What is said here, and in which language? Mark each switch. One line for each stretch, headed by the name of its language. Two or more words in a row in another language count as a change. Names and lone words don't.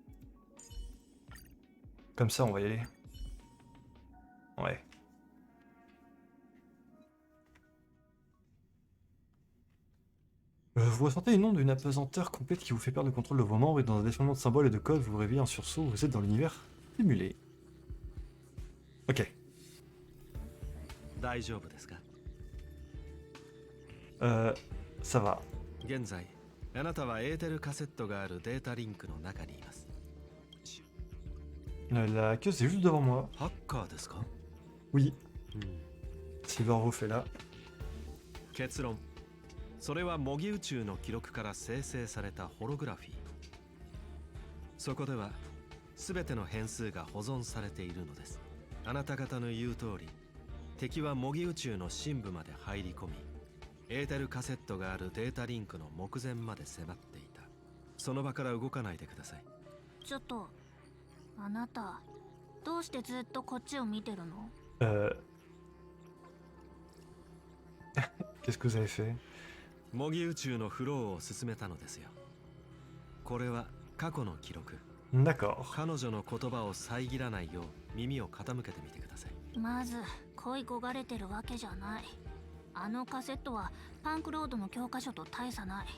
French: Comme ça, on va y aller. Ouais. Vous ressentez le nom d'une apesanteur complète qui vous fait perdre le contrôle de vos membres et dans un défilement de symboles et de codes, vous vous réveillez en sursaut, vous êtes dans l'univers simulé. Ok.
Japanese: 大丈夫ですか？
French: Ça va.
Japanese: 現在あなたはエーテルカセットがあるデータリンクの中にいます。
French: La queue, c'est juste devant moi.
Japanese: ハッカーですか？
French: Oui,
Japanese: うん。
French: Silverwolf est là.
Japanese: 結論、それは模擬宇宙の記録から生成されたホログラフィー。そこでは全ての変数が保存されているのです。あなた方の言う通り、敵は模擬宇宙の深部まで入り込み、エーテルカセットがあるデータリンクの目前まで迫っていた。その場から動かないでください。ちょっとあなたどうしてずっとこっちを見てるの？
French: Qu'est-ce que vous avez fait?
Japanese: 模擬宇宙のフローを進めたのですよ。これは過去の記録。
French: D'accord.
Japanese: 彼女の言葉を遮らないよう耳を傾けてみてください。まず恋焦がれてるわけじゃない。あのカセットはパンクロードの教科書と大差ない。